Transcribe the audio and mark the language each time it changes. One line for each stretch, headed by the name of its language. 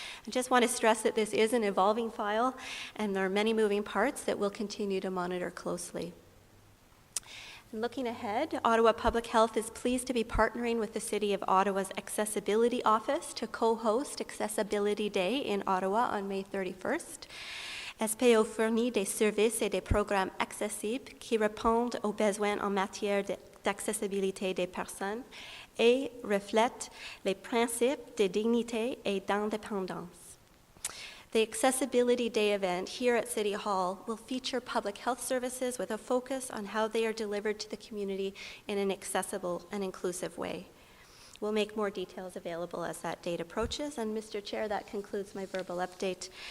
English: I just want to stress that this is an evolving file, and there are many moving parts that we'll continue to monitor closely. And looking ahead, Ottawa Public Health is pleased to be partnering with the City of Ottawa's Accessibility Office to co-host Accessibility Day in Ottawa on May 31st.
French: SPO fournit des services et des programmes accessibles qui répondent aux besoins en matière d'accessibilité des personnes et reflètent les principes de dignité et d'indépendance.
English: The Accessibility Day event here at City Hall will feature public health services with a focus on how they are delivered to the community in an accessible and inclusive way. We'll make more details available as that date approaches. And Mr. Chair, that concludes my verbal update.